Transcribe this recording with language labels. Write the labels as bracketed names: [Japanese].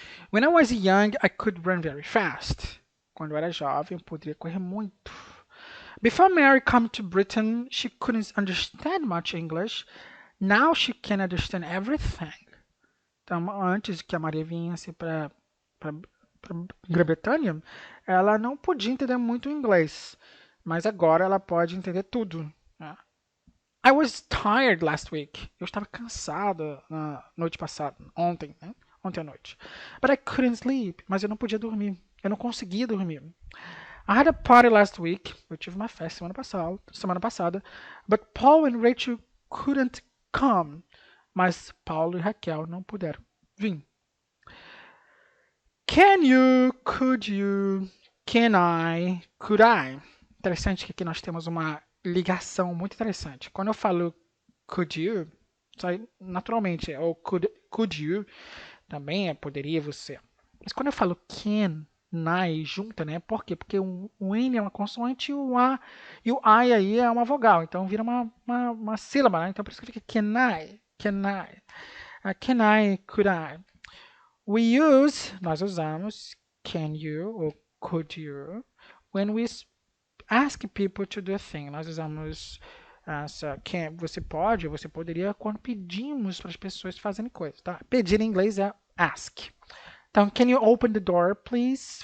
[English] When I was young, I could run very fast. [Portuguese] Quando eu era jovem, eu poderia correr muito. [English] Before Mary came to Britain, she couldn't understand much English. Now she can understand everything. [Portuguese] Então, antes que a Maria viesse para Grã-Bretanha, ela não podia entender muito inglês, mas agora ela pode entender tudo. Né? [English] I was tired last week. [Portuguese] Eu estava cansada na noite passada, ontem, né? Ontem à noite. [English] But I couldn't sleep. [Portuguese] Mas eu não podia dormir. Eu não conseguia dormir. [English] I had a party last week. [Portuguese] Eu tive uma festa semana passada. [English] But Paul and Rachel couldn't come. [Portuguese] Mas Paulo e Raquel não puderam vir. [English] Can you, could you, can I, could I. [Portuguese] Interessante que aqui nós temos uma ligação muito interessante. Quando eu falo [English] could you, [Portuguese] sai naturalmente, ou could you, também poderia você. Mas quando eu falo can, I junta, né? Por quê? Porque o N é uma consoante e o A e o I aí é uma vogal. Então vira uma sílaba, né? Então por isso que fica [English] can I, can I. Can I, could I. [Portuguese] Nós usamos [English] can you ou could you when we ask people to do a thing. [Portuguese] Nós usamos você pode, você poderia quando pedimos para as pessoas fazerem coisas, tá? Pedir em inglês é ask. Então, [English] can you open the door, please?